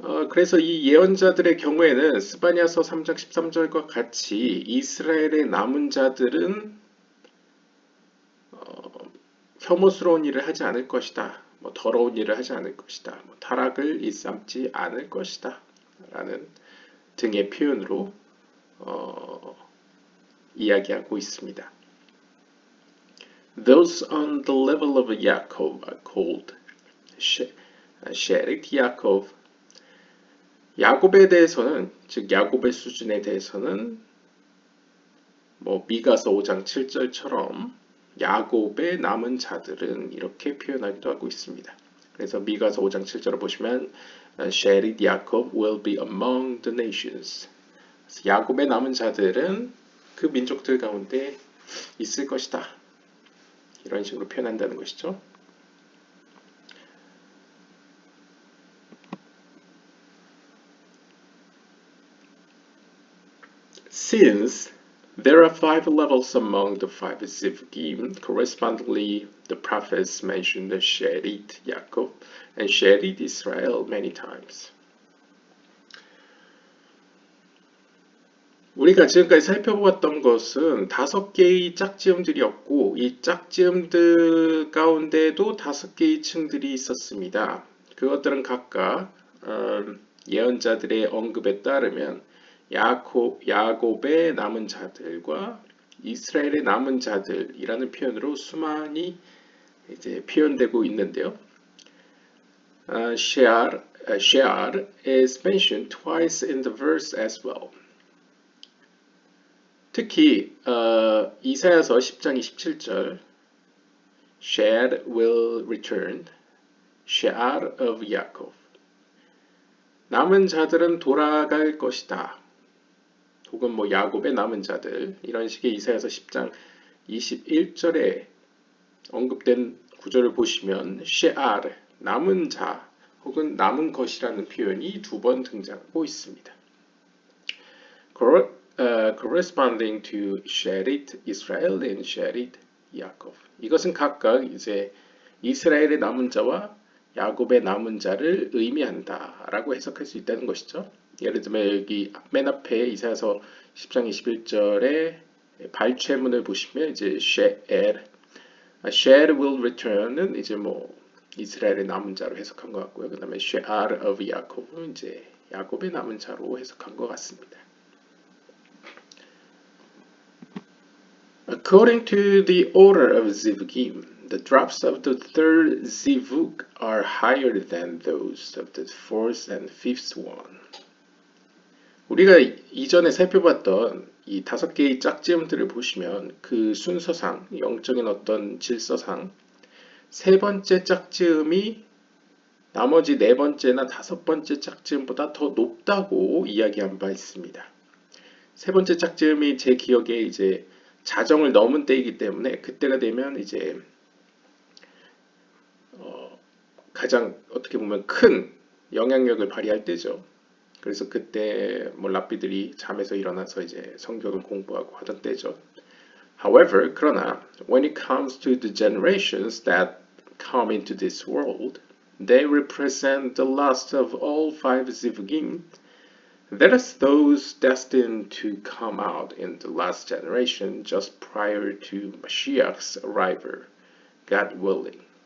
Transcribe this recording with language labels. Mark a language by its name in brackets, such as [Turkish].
[Korean] 그래서 이 예언자들의 경우에는 스바냐서 3장 13절과 같이 이스라엘의 남은 자들은 혐오스러운 일을 하지 않을 것이다. 뭐 더러운 일을 하지 않을 것이다. 뭐 타락을 일삼지 않을 것이다. 라는 등의 표현으로 이야기하고 있습니다. [English] Those on the level of Yaakov are called Sherit Yaakov. [Korean] 야곱에 대해서는, 즉 야곱의 수준에 대해서는 뭐 미가서 5장 7절처럼 야곱의 남은 자들은 이렇게 표현하기도 하고 있습니다. 그래서 미가서 5장 7절을 보시면 [English] Sherit Yaakov will be among the nations. [Korean] 야곱의 남은 자들은 그 민족들 가운데 있을 것이다. 이런 식으로 표현한다는 것이죠. [English] Since there are 5 levels among the 5 Zivugim, correspondingly the prophets mentioned the Sherit Yaakov and Sherit Israel many times. [Korean] 우리가 지금까지 살펴보았던 것은 5개의 짝지음들이었고 이 짝지음들 가운데도 5개의 층들이 있었습니다. 그것들은 각각 예언자들의 언급에 따르면 야곱의 남은 자들과 이스라엘의 남은 자들이라는 표현으로 수많이 이제 표현되고 있는데요. [English] Shear is mentioned twice in the verse as well. [Korean] 특히 이사야서 10장 27절 [English] Shear will return, Shear of Yaakov. [Korean] 남은 자들은 돌아갈 것이다. 혹은 뭐 야곱의 남은 자들 이런 식의 이사야서 10장 21절에 언급된 구절을 보시면 she'ar 남은 자 혹은 남은 것이라는 표현이 두 번 등장하고 있습니다. [English] Corresponding to she'erit Israel and she'erit 야곱. [Korean] 이것은 각각 이제 이스라엘의 남은 자와 야곱의 남은 자를 의미한다라고 해석할 수 있다는 것이죠. 예를 들면 여기 맨 앞에 이사야서 10장 21절에 발췌문을 보시면 이제 [English] she'er will return [Korean] 은 이제 뭐 이스라엘의 남은 자로 해석한 것 같고요. 그 다음에 [English] she'ar of [Korean] 야곱은 이제 야곱의 남은 자로 해석한 것 같습니다. [English] According to the order of zivugim, the drops of the third zivug are higher than those of the fourth and fifth one. [Korean] 우리가 이전에 살펴봤던 이 5개의 짝지음들을 보시면 그 순서상, 영적인 어떤 질서상 세 번째 짝지음이 나머지 네 번째나 다섯 번째 짝지음보다 더 높다고 이야기한 바 있습니다. 세 번째 짝지음이 제 기억에 이제 자정을 넘은 때이기 때문에 그때가 되면 이제 가장 어떻게 보면 큰 영향력을 발휘할 때죠. 그래서 그때 뭐 랍비들이 잠에서 일어나서 이제 성경을 공부하고 하던 때죠. [English] However, [Korean] 그러나 [English] when it comes to the generations that come into this world, they represent the last of all five zivugim. That is those destined to come out in the last generation just prior to Mashiach's arrival, God willing.